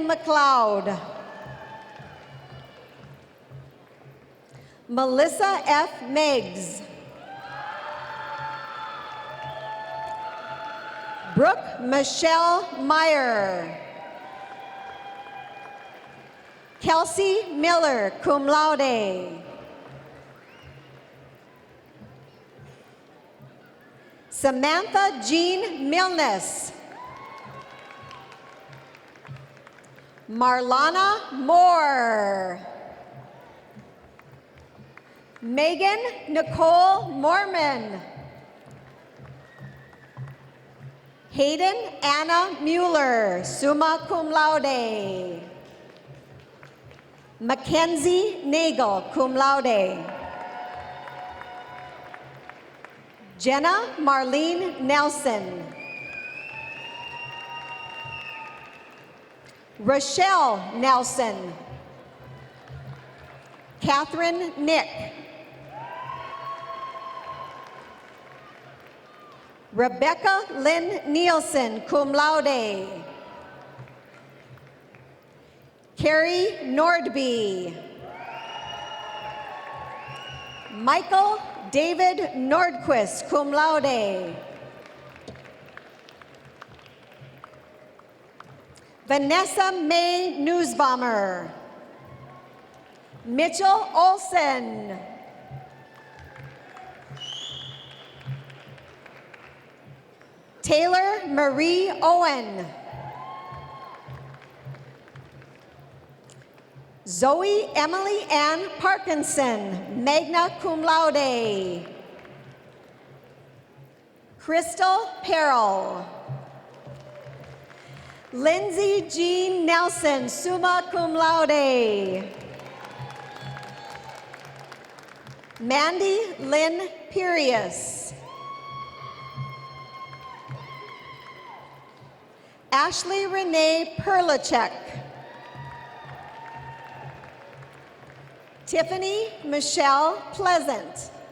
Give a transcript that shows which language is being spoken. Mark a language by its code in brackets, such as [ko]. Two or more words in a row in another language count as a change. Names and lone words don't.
[en] McLeod. Melissa F. Meigs. Brooke Michelle Meyer. Kelsey Miller, [la] cum laude. [en] Samantha Jean Milnes. Marlana Moore. Megan Nicole Mormon. Hayden Anna Mueller, [la] summa cum laude. [en] Mackenzie Nagel, [la] cum laude. [en] Jenna Marlene Nelson. Rochelle Nelson. Catherine Nick. Rebecca Lynn Nielsen, [la] cum laude. [en] Carrie Nordby. Michael David Nordquist, [la] cum laude. [en] Vanessa May Newsbomber. Mitchell Olson. Taylor Marie Owen. Zoe Emily Ann Parkinson, [la] magna cum laude. [en] Crystal Perrell. Lindsay Jean Nelson, [la] summa cum laude. [en] Mandy Lynn Pirius. Ashley Renee Perlachek. Tiffany Michelle Pleasant.